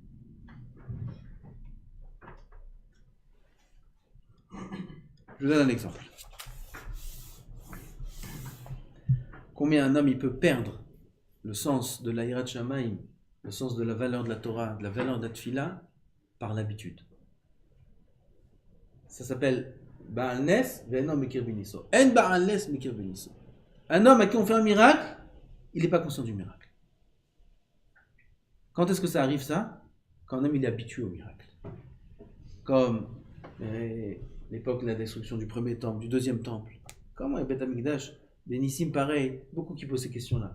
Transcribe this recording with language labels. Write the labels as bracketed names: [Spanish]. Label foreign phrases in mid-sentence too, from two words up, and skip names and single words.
[French] Je vous donne un exemple. Combien un homme il peut perdre le sens de l' [Hebrew] יראת שמים, [French] le sens de la valeur de la Torah, de la valeur de la Tfila, par l'habitude. Ça s'appelle [Hebrew] בעל נס ואינו מכיר בניסו. אין בעל נס מכיר בניסו. [French] Un homme à qui on fait un miracle, il n'est pas conscient du miracle. Quand est-ce que ça arrive ça? Quand un homme il est habitué au miracle. Comme l'époque de la destruction du premier temple, du deuxième temple. Comment est [Hebrew] בית המקדש? [French] Des Nissim pareil, beaucoup qui posent ces questions-là.